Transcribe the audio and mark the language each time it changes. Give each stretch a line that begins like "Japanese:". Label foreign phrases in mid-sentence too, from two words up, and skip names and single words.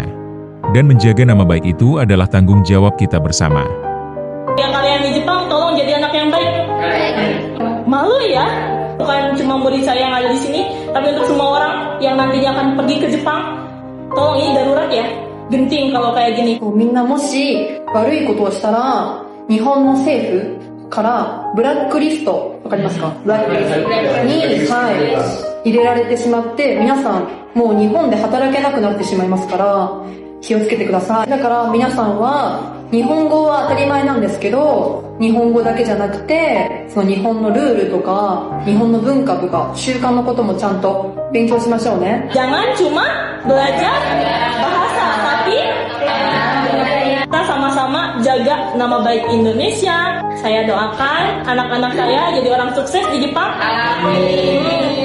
Indonesian: Dan menjaga nama baik itu adalah tanggung jawab kita bersama. Yang kalian di Jepang, tolong jadi anak yang baik. Malu ya, bukan cuma murid saya yang ada di sini, tapi untuk semua orang yang nantinya akan pergi ke Jepang, tolong ini darurat ya. Genting kalau kayak gini.
Japanese: みんなもし悪いことをしたら、日本の政府からブラックリスト、わかりますか？ブラックリストに、入れられてしまって、皆さんもう日本で働けなくなってしまいますから、気をつけてください。だから皆さんは日本語は当たり前なんですけど、日本語だけじゃなくて、その日本のルールとか、日本の文化とか、習慣のこともちゃんと勉強しましょうね。
Indonesian: Jangan cuma belajar bahasa, tapi kita sama-sama jaga nama baik Indonesia. Saya doakan anak-anak saya jadi orang sukses di Jepang. Amin.